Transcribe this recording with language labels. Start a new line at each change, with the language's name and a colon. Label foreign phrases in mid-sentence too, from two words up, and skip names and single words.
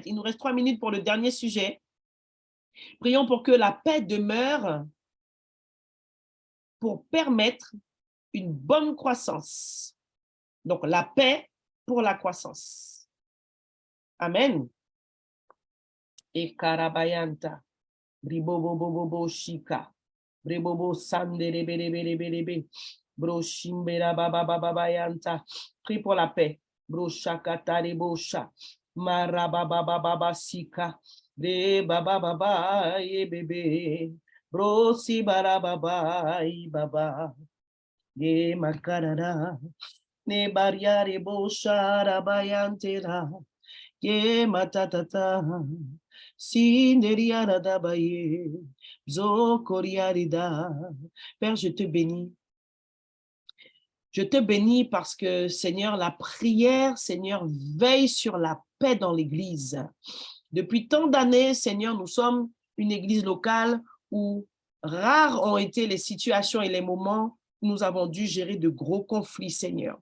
French: Il nous reste 3 minutes pour le dernier sujet. Prions pour que la paix demeure pour permettre une bonne croissance. Donc, la paix pour la croissance. Amen. Et karabayanta, bribobobobo shika, bribobo sanderebelebelebelebe, bro shimbera babababayanta. Prie pour la paix. Bro shakata rebosha, marababababa sika, de babababa ye bebe, bro si barababa baba, ye makarara, ne bariare bosha rabayantera. Ye matatata, sinderiara baye, zokoriarida. Père, je te bénis. Je te bénis parce que, Seigneur, la prière, Seigneur, veille sur la paix dans l'Église. Depuis tant d'années, Seigneur, nous sommes une Église locale où rares ont été les situations et les moments où nous avons dû gérer de gros conflits, Seigneur.